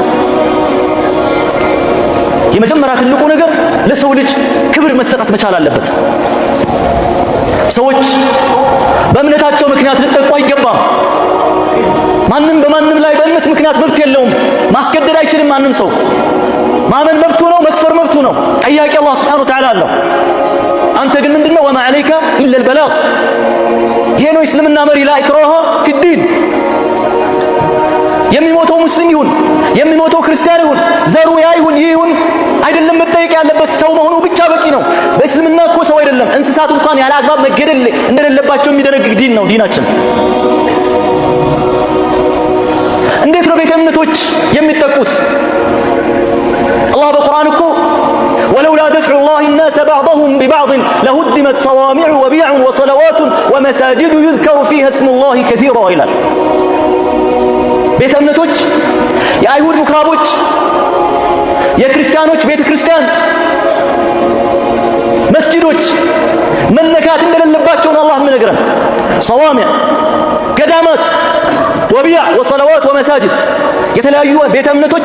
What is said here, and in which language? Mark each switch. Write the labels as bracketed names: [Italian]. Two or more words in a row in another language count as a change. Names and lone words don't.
[Amharic] የመጀመሪያ ትልቁ ነገር ለሰው ልጅ ክብር መሰጠት መቻል አለበት ሰዎች በእምነታቸው ምክንያት ሊጠቁ አይገባም ማንንም በማንንም ላይ በእምነት ምክንያት መብት የለውም ማስገደድ አይችልም ማንንም ሰው ማመን መብቱ ነው መክፈር መብቱ ነው ጠያቂ አላህ [Arabic] سبحانه وتعالى [Amharic] አለው አንተ ግን ምንድነው [Arabic] وما عليك إلا البلاغ [Amharic] ይሄ ነው እስልምና መሪ [Arabic] لا إكراه في الدين [Amharic] የሚሞተው ሙስሊም ይሁን የሚሞተው ክርስቲያን ይሁን ዘሩ ያይሁን ይሁን አይደለም መጠየቅ ያለበት ሰው መሆኑ ብቻ በቂ ነው በእስልምና እኮ ሰው አይደለም እንስሳት እንኳን ያለ አግባብ መገደል እንደሌለባቸው የሚደነግግ ዲን ነው ዲናችን እንዴት ነው ቤተ እምነቶች የሚጠቁት አላህ በቁርአን እኮ [Arabic] ولولا دفع الله الناس بعضهم ببعض لهدمت صوامع وبيع وصلوات ومساجد يذكر فيها اسم الله كثيرا إلى [Amharic] ቤተ እምነቶች የአይሁድ ምኩራቦች የክርስቲያኖች ቤተ ክርስቲያን መስጂዶች መነካት እንደሌለባቸው አላህ የሚነግረን صوامع ገዳማት [Arabic] وبيع وصلوات ومساجد [Amharic] የተለያዩ ቤተ እምነቶች